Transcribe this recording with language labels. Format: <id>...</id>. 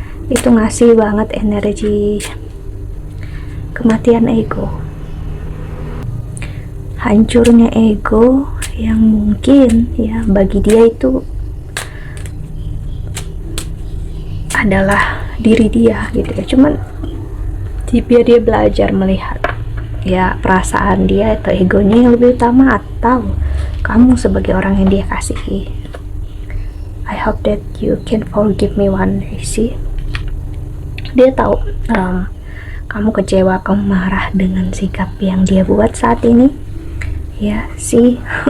<id>Itu ngasih banget energi kematian ego, hancurnya ego, yang mungkin ya bagi dia itu adalah diri dia gitu ya. Cuman biar dia belajar melihat ya perasaan dia atau egonya yang lebih utama, atau kamu sebagai orang yang dia kasihi.</id> <en>I hope that you can forgive me one day sih.</en> <id>Dia tahu kamu kecewa, kamu marah dengan sikap yang dia buat saat ini ya sih.</id>